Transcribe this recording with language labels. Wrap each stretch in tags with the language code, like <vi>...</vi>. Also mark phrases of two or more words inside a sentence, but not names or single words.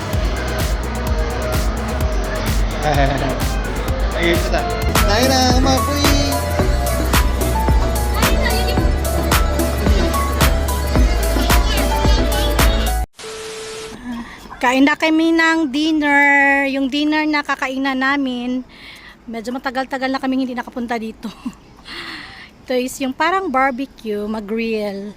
<ko>Ay, 예쁘다. 나연아, 엄마 뿌이.</ko> <tl>Kain na kami ng dinner. Yung dinner na kakainan namin, medyo matagal-tagal na kami hindi nakapunta dito. Ito is yung parang barbecue, mag-grill.</tl>